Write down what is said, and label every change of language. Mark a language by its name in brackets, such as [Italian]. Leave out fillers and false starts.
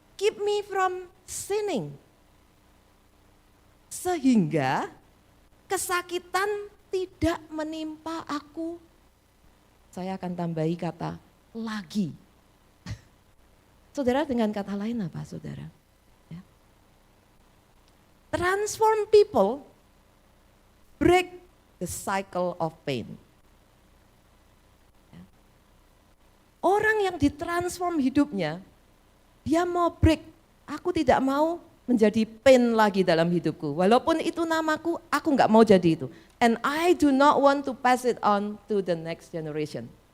[English] Keep me from sinning. [Indonesian] Sehingga kesakitan tidak menimpa aku. Saya akan tambahi kata lagi. Saudara, dengan kata lain apa saudara? Ya. [English] Transform people, break the cycle of pain. [Indonesian] Ya. Orang yang ditransform hidupnya, dia mau break. Aku tidak mau menjadi pain lagi dalam hidupku. Walaupun itu namaku, aku nggak mau jadi itu. [English] And I do not want to pass it on to the next generation.